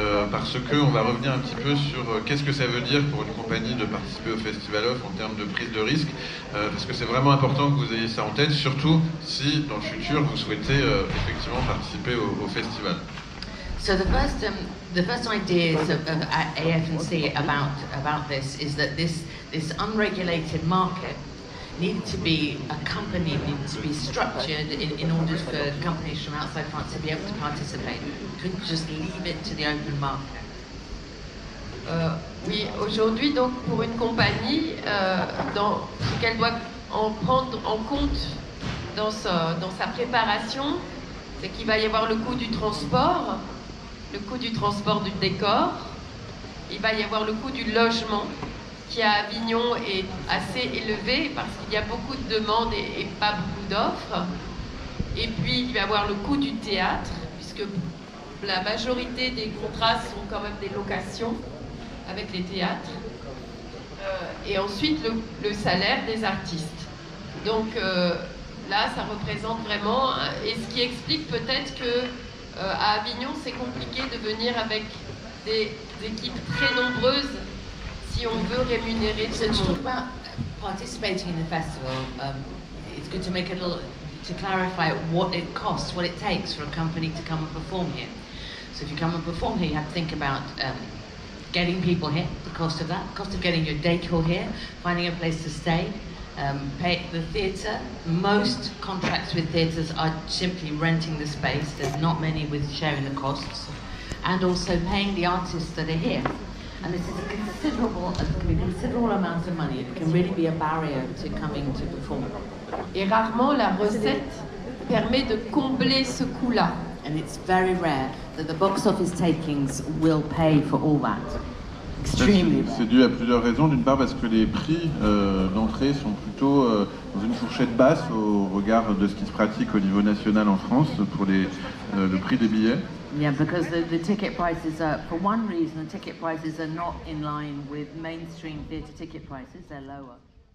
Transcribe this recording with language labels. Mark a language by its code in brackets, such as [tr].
[fr] parce qu'on va revenir un petit peu sur qu'est-ce que ça veut dire pour une compagnie de participer au Festival Off en termes de prise de risque, parce que c'est vraiment important que vous ayez ça en tête, surtout si dans le futur vous souhaitez effectivement participer au festival. [en] So the first ideas of AF&C about this is that this unregulated market needed to be accompanied, needed to be structured in order for companies from outside France to be able to participate. You couldn't just leave it to the open market. [fr] Oui, aujourd'hui, donc, pour une compagnie, ce qu'elle doit en prendre en compte dans sa préparation, c'est qu'il va y avoir le coût du transport du décor, il va y avoir le coût du logement, qui à Avignon est assez élevé parce qu'il y a beaucoup de demandes et pas beaucoup d'offres. Et puis il va y avoir le coût du théâtre, puisque la majorité des contrats sont quand même des locations avec les théâtres. Et ensuite le salaire des artistes. Donc là, ça représente vraiment, et ce qui explique peut-être que à Avignon, c'est compliqué de venir avec des équipes très nombreuses si on veut rémunérer tout le monde. [en] About participating in the festival, it's good to make to clarify what it costs, what it takes for a company to come and perform here. So if you come and perform here, you have to think about getting people here, the cost of that, the cost of getting your decor here, finding a place to stay, Pay the theatre. Most contracts with theatres are simply renting the space. There's not many with sharing the costs, and also paying the artists that are here. And this is a considerable amount of money. It can really be a barrier to coming to perform. [fr] Et rarement la recette permet de combler ce coût-là. [en] And it's very rare that the box office takings will pay for all that. [fr] C'est dû à plusieurs raisons. D'une part parce que les prix d'entrée sont plutôt dans une fourchette basse au regard de ce qui se pratique au niveau national en France pour le prix des billets. [en] Yeah, because the ticket prices are, for one reason, the ticket prices are not in line with mainstream theatre ticket prices, they're lower.